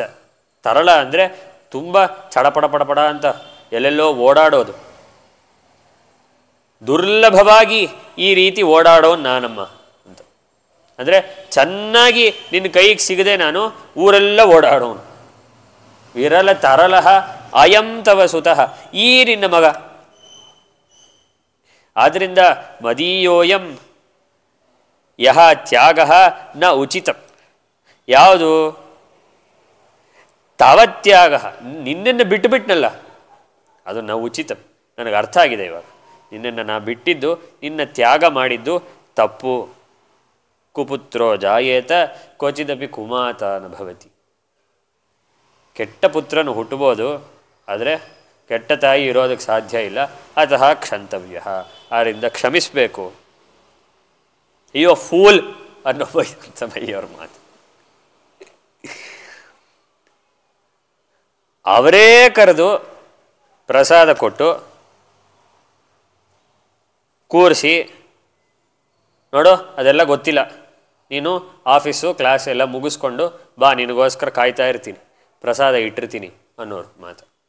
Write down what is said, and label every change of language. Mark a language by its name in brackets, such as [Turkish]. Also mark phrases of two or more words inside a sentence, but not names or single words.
[Kannada] ತರಳ ಅಂದರೆ ತುಂಬ ಚಡಪಡ ಅಂತ ಎಲ್ಲೆಲ್ಲೋ ಓಡಾಡೋದು. ದುರ್ಲಭವಾಗಿ ಈ ರೀತಿ ಓಡಾಡೋನು ನಾನಮ್ಮ ಅಂತ. ಅಂದರೆ ಚೆನ್ನಾಗಿ ನಿನ್ನ ಕೈಗೆ ಸಿಗದೆ ನಾನು ಊರೆಲ್ಲ ಓಡಾಡೋನು. [Sanskrit] ವಿರಲ ತರಲಹ ಅಯಂ ತವ ಸುತಃ, [Kannada] ಈ ನಿನ್ನ ಮಗ. [Sanskrit] ಆದ್ದರಿಂದ ಮದೀಯೋಯಂ ಯಹ ತ್ಯಾಗ ನ ಉಚಿತ. [Kannada] ಯಾವುದು ತಾವತ್ಯಾಗ, ನಿನ್ನನ್ನು ಬಿಟ್ಟುಬಿಟ್ನಲ್ಲ ಅದು [Sanskrit] ನ ಉಚಿತ. [Kannada] ನನಗೆ ಅರ್ಥ ಆಗಿದೆ ಇವಾಗ. ನಿನ್ನನ್ನು ನಾ ಬಿಟ್ಟಿದ್ದು, ನಿನ್ನ ತ್ಯಾಗ ಮಾಡಿದ್ದು ತಪ್ಪು. [Sanskrit] ಕುಪುತ್ರೋ ಜಾಯೇತ ಕ್ವಚಿದಪಿ ಕುಮಾತ ನ ಭವತಿ. [Kannada] ಕೆಟ್ಟ ಪುತ್ರನು ಹುಟ್ಟಬೋದು, ಆದರೆ ಕೆಟ್ಟ ತಾಯಿ ಇರೋದಕ್ಕೆ ಸಾಧ್ಯ ಇಲ್ಲ. [Sanskrit] ಅತಃ ಕ್ಷಂತವ್ಯ, [Kannada] ಆದ್ದರಿಂದ ಕ್ಷಮಿಸಬೇಕು. ಅಯ್ಯೋ ಫೂಲ್ ಅನ್ನೋ ಬೈಯವ್ರ ಮಾತು. ಅವರೇ ಕರೆದು ಪ್ರಸಾದ ಕೊಟ್ಟು ಕೂರಿಸಿ, ನೋಡು ಅದೆಲ್ಲ ಗೊತ್ತಿಲ್ಲ, ನೀನು ಆಫೀಸು ಕ್ಲಾಸ್ ಎಲ್ಲ ಮುಗಿಸ್ಕೊಂಡು ಬಾ, ನಿನಗೋಸ್ಕರ ಕಾಯ್ತಾ ಇರ್ತೀನಿ, ಪ್ರಸಾದ ಇಟ್ಟಿರ್ತೀನಿ ಅನ್ನೋರು ಮಾತು.